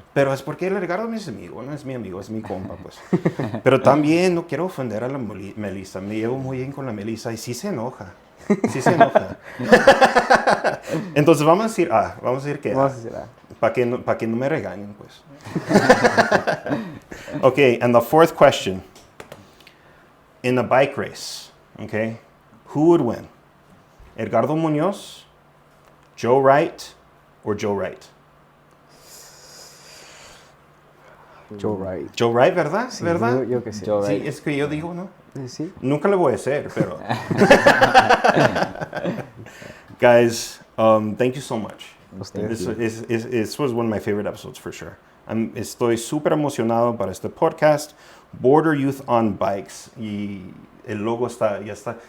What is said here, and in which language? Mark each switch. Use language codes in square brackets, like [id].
[es] Pero es porque el Edgardo no es amigo, no es mi amigo, es mi compa, pues. Pero también no quiero ofender a la Melissa. Me llevo muy bien con la Melissa y sí se enoja. Entonces vamos a decir A. Vamos a decir que A. Vamos a decir A. Para que no me regañen, pues. [en] Okay, and the fourth question. In a bike race, okay, who would win? Edgardo Muñoz, Joe Wright, or Joe Wright? Joe Wright. [es] Joe Wright, ¿verdad? Sí, ¿Verdad? yo que sé. Joe Sí, Wright. es que yo digo, ¿no? Sí. Nunca lo voy a hacer, pero... [en] Guys, thank you so much. [es] Ustedes. [en] This was one of my favorite episodes for sure. [es] Estoy súper emocionado para este podcast, Border Youth on Bikes, y el logo ya está.